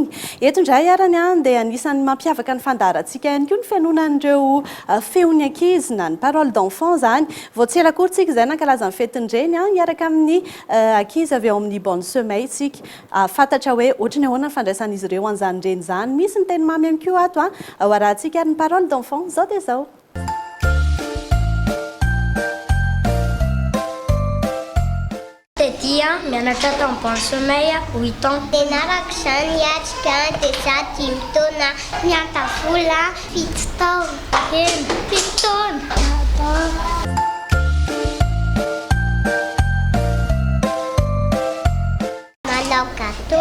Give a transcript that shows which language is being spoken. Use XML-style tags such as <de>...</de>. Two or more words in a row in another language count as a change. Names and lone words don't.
<mg>Eto indray arany dia anisan'ny mampiavaka ny fandaharantsika ihany koa ny fianonan'ireo feon'ny ankizy na ny</mg> <fr>parole d'enfant</fr> <mg>zany. Vao tsy ela akory tsika izay nankalaza ny fetin'ireny hiaraka amin'ny ankizy avy ao amin'ny</mg> <fr>bonne sommeil</fr> <mg>tsika. Fantatra hoe ohatrany ahoana ny fandraisan'izy ireo an'izany reny zany. Misy ny teny mamy ihany koa ato ao arahantsika ary ny</mg> <fr>parole d'enfant</fr> <mg>zao dia zao. Mianatra tao</mg> <fr>bonne sommeil</fr> <mg>8 ans. Tenarako izany hiatrika dia za 10 taona, miantavola 7 taona. 7 taona. Manao gâteau.</mg>